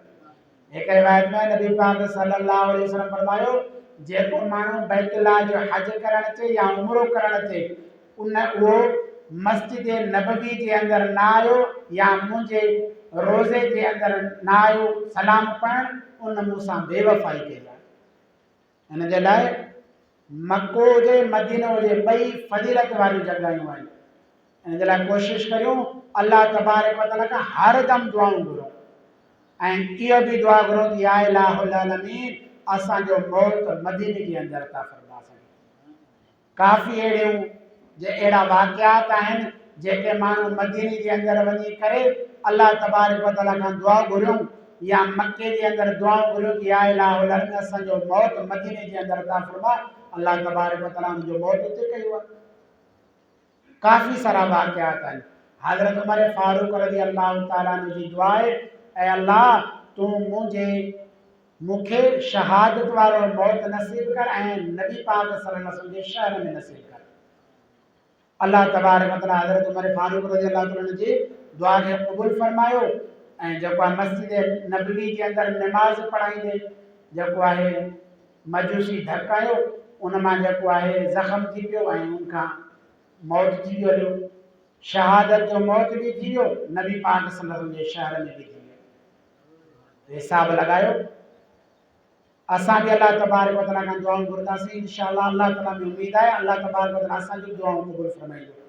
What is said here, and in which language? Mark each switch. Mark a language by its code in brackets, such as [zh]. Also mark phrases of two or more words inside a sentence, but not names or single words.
[sd] एक रिवायत में नबी पाक [ar] صلى الله عليه وسلم [sd] फरमायो जेको माण्हू बैतुल्लाह जो हज करण अचे या उमरो करण अचे उहो मस्जिद नबवी जे अंदरि न आयो या मुंहिंजे रोज़े जे अंदरि न आयो सलाम पढ़ण उन मूंसां बेवफ़ाई कई आहे। हिन जे लाइ मक्को हुजे मदीनो हुजे ॿई फज़ीलत वारियूं जॻहियूं आहिनि। हिन जे लाइ कोशिशि करियूं [ar] الله تبارك وتعالى [sd] खां हर दम दुआऊं घुरूं ऐं इहो बि दुआ घुरूं कि [ar] يا إله العالمين [sd] असांजो मौत मदीने जे अंदरि अता फरमा। काफ़ी अहिड़ियूं जे अहिड़ा वाक़ियात आहिनि जेके माण्हू मदीने जे अंदरि वञी करे [ar] الله تبارك وتعالى [sd] खां दुआ घुरियूं या मके जे अंदरि दुआऊं घुरियूं कि [ar] يا إله [sd] असांजो मौत मदीने जे अंदरि अता फरमा, [ar] الله تبارك وتعالى [sd] मुंहिंजो मौत उते कयो आहे। काफ़ी सारा वाक़ियात आहिनि। हज़रत उमर फारूक [ar] رضي الله تعالى عنه [sd] जी दुआ आहे, ऐं अल्लाह तूं मूंखे शहादत वारो मौत नसीब कर ऐं नबी पाक [ar] صلى الله عليه وسلم [sd] जे शहर में नसीब कर। [ar] الله تبارك وتعالى [sd] हज़रत उमर फारूक [ar] رضي الله تعالى [sd] जी दुआ खे क़बूल फरमायो ऐं जेको आहे मस्जिद नबवी जे अंदरि नमाज़ पढ़ाईंदे जेको आहे मजूसी धक आयो उन मां जेको आहे ज़ख़्म थी पियो ऐं उनखां मौत थी वियो हलियो। शहादत जो मौत भी थी वियो, नबी पाक [ar] صلى الله عليه وسلم [sd] जे शहर में भी थी वियो। हिसाब लगायो। असां भी [ar] الله تبارك وتعالى [sd] खां दुआऊं घुरंदासीं इंशाअल्लाह। [ar] الله تعالى [sd] में उम्मीद आहे [ar] الله تبارك وتعالى [sd] असांजी दुआऊं क़बूल फरमाईंदो।